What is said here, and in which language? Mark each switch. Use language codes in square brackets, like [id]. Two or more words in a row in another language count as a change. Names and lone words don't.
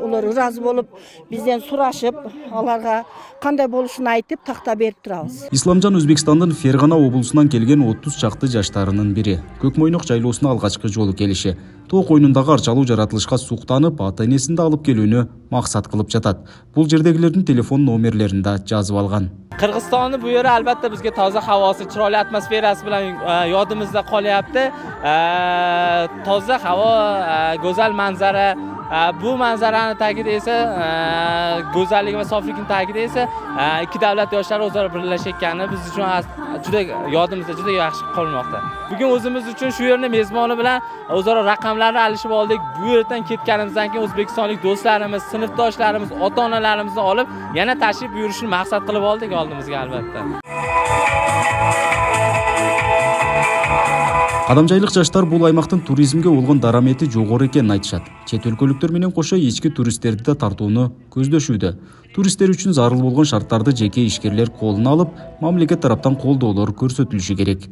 [ky] Олар ыраазы болуп, бизден сурашып, аларга кандай болушун айтып, такта берип турабыз. Исламжан Өзбекстандын Фергана облусунан келген 30 чакты жаштарынын бири. Көкмойнок жайлоосуна алгачкы жолу келиши. Тоо койнундагы арчалуу жаратылышка суктанып, ата-энесин да алып келүүнү максат кылып жатат. Бул жердегилердин телефон номерлерин да жазып алган. [uz] Qirg'izistonni bu yeri albatta bizga toza havosi, chiroyli atmosferasi bilan yodimizda qolyapti. Toza havo, go'zal manzara, bu manzarani tagida esa go'zallik va soflikning tagida esa ikki davlat yoshlari o'zaro birlashayotgani biz uchun juda yodimizda juda yaxshi qolmoqda. Bugun o'zimiz uchun shu yerning mezboni bilan o'zaro raqamlarni alishib oldik. Bu yerdan ketganimizdan keyin o'zbekistonlik do'stlarimiz, sinfdoshlarimiz, ota-onalarimizni olib yana tashrif buyurishni maqsad qilib oldik oldimizga albatta. [ky] Адамжайлык жаштар бул аймактын туризмге болгон дарамети жогору экенин айтышат. Чет өлкөлүктөр менен кошо ички туристтерди да тартууну көздөшүүдө. Туристтер үчүн зарыл болгон шарттарды жеке ишкерлер колуна алып, мамлекет тараптан колдоолор көрсөтүлүшү керек.